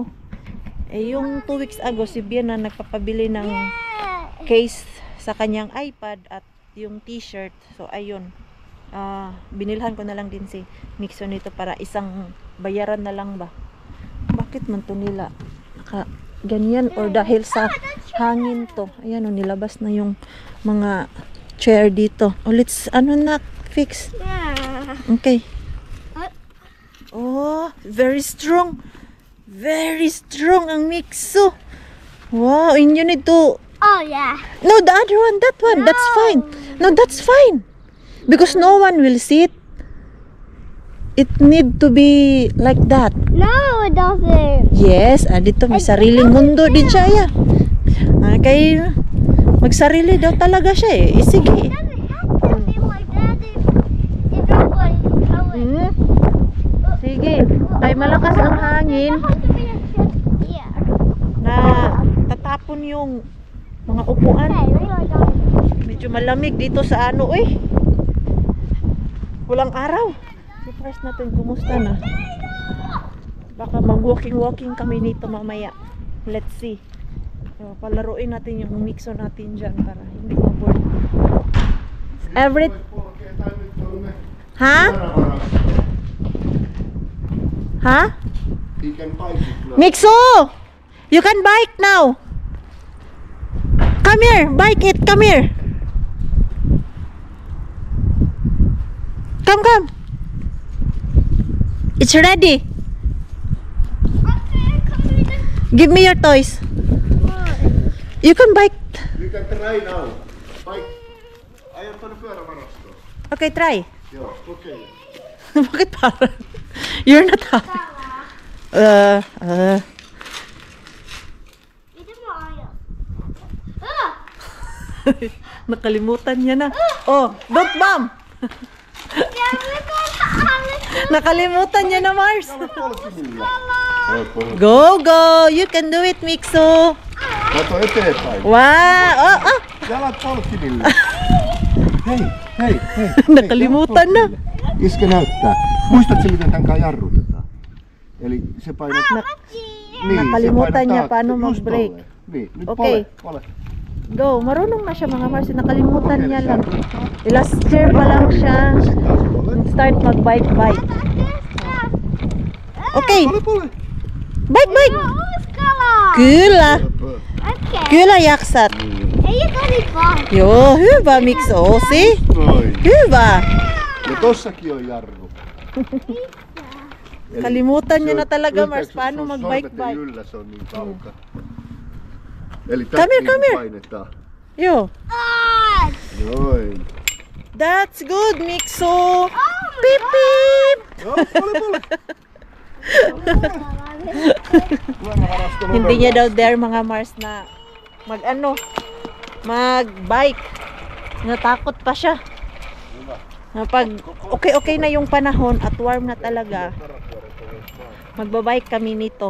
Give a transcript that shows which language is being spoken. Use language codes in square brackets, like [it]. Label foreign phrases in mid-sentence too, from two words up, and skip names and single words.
[tl] Yung [en] 2 weeks ago, [tl] si Bien na nagpapabili ng case sa kanyang iPad at yung t-shirt. So ayun, binilhan ko na lang din si Mixo nito para isang bayaran na lang ba. Bakit man to nila ganyan, or dahil sa hangin to? Ayan, nilabas na yung mga chair dito. [en] Let's fix. Okay. Oh, very strong. Very strong ang Mixo. Wow, and you need to... Oh, yeah. No, the other one, that one, that's fine. No, that's fine. Because no one will see it. It need to be like that. No, it doesn't. Yes, [tl] dito may sariling mundo din siya. [en] Yeah. [tl] Kay magsarili daw talaga siya eh. Sige. [en] It doesn't have to be like that. It don't like how it... [tl] Sige. Ay malakas ang hangin [en] Yeah. [tl] na tatapon yung mga upuan. Medyo malamig dito sa walang araw. Si first natin, kumusta na? Baka mag-walking kami nito mamaya. [en] Let's see. So, [tl] palaruin natin yung Mixo natin dyan para hindi ma-board. Ha? Ha? [en] He can bite it now. Mixo! You can bike now. Come here, bike it, come here. Come. It's ready. Give me your toys. You can bike. You can try now. Bite. [fi] Ajan tuonne pyörävarastoon. [en] Okay, try. [fi] Joo, okei. [tl] Bakit parang? [en] You're not happy. [tl] Nakalimutan niya na. [en] Oh, don't bump. [tl] Nakalimutan niya na, Mars. [en] Go. You can do it, Mixo. [fi] Kato eteenpäin. [en] Wow. Oh. [fi] Jalat polkimille. Hei. [tl] Nakalimutan na. [fi] Iske näyttää. Muistatko miten tän kanssa jarrutetaan? Eli se painat... [tl] Nakalimutan niya [fi] taakse. [tl] paano [en] Just [tl] mag-brake. [fi] tolleen. Niin, nyt [en] Okay. [fi] pole. [en] Go. [tl] Marunong na siya mga Mars. Nakalimutan niya lang. [en] Last year [tl] pa lang siya start mag-bike. [en] Okay. [fi] Pole. [en] Bike. [fi] Kyllä. [en] Okay. [fi] Kyllä jaksat. Ei tosi paha. Joo, hyvä Mixo. See? Noin. Hyvä. Ja tossakin on jarru. Eli [tl] Kalimutan niya [fi] se [tl] na [fi] on- [tl] talaga, [fi] ylpeys, [tl] Mars, [fi] kun [tl] paano [fi] sun [tl] mag-bike. [fi] sormet ei yllä, se on niin kaukaa. Eli [en] Come here. [fi] painetaan. Yo. Noin. [en] That's good, Mixo. Beep, beep. [fi] Joo, pole. Pyörävarasto [tl] Hindi niya daw dare mga Mars na mag-bike. Natakot pa siya. Pag okay na yung panahon at warm na talaga, magbabike kami nito.